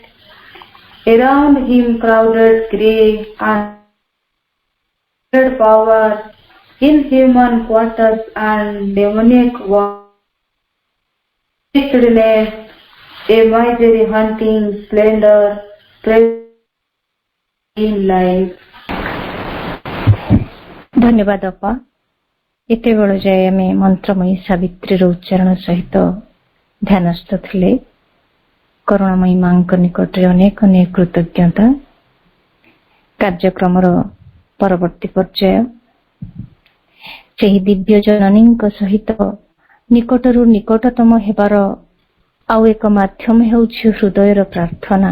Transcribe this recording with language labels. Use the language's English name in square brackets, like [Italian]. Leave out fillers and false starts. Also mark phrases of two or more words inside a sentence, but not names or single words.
[English] Around him crowded grey and power, inhuman quarters and demoniac wickedness, a misery hunting splendor, in life. [Odia] ଧନ୍ୟବାଦ ଅପା। ଏତେବେଳ ଯାଏ ଆମେ ମନ୍ତ୍ରମୟୀ ସାବିତ୍ରୀର ଉଚ୍ଚାରଣ ସହିତ ଧ୍ୟାନସ୍ଥ ଥିଲେ। କରୁଣାମୟୀ ମାଙ୍କ ନିକଟରେ ଅନେକ ଅନେକ କୃତଜ୍ଞତା। କାର୍ଯ୍ୟକ୍ରମର ପରବର୍ତ୍ତୀ ପର୍ଯ୍ୟାୟ ସେହି ଦିବ୍ୟ ଜନନୀଙ୍କ ସହିତ ନିକଟରୁ ନିକଟତମ ହେବାର ଆଉ ଏକ ମାଧ୍ୟମ ହେଉଛି ହୃଦୟର ପ୍ରାର୍ଥନା।